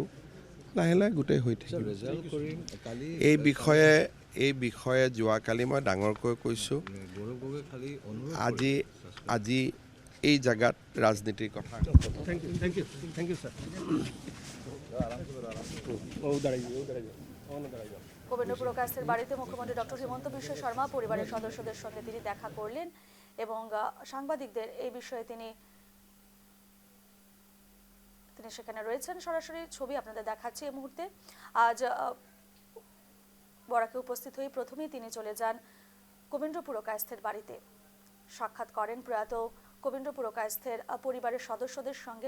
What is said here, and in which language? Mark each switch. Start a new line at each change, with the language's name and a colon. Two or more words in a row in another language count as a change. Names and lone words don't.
Assamese: লাহে লাহে গোটেই হৈ থাকিব। এই বিষয়ে যোৱাকালি মই ডাঙৰকৈ কৈছোঁ। আজি এই জেগাত ৰাজনীতিৰ কথা।
Bangla: কবীন্দ্র পুরকায়স্থের বাড়িতে মুখ্যমন্ত্রী ডক্টর হিমন্ত বিশ্ব শর্মা পরিবারের সদস্যদের সঙ্গে তিনি দেখা করলেন এবং সাংবাদিকদের এই বিষয়ে তিনি সেখানে রয়েছেন। সরাসরি ছবি আপনাদের দেখাচ্ছি এই মুহূর্তে। আজ বরাকে উপস্থিত হয়ে প্রথমেই তিনি চলে যান কবীন্দ্র পুরকায়স্থের বাড়িতে, সাক্ষাৎ করেন প্রয়াত কবীন্দ্র পুরকায়স্থের পরিবারের সদস্যদের সঙ্গে।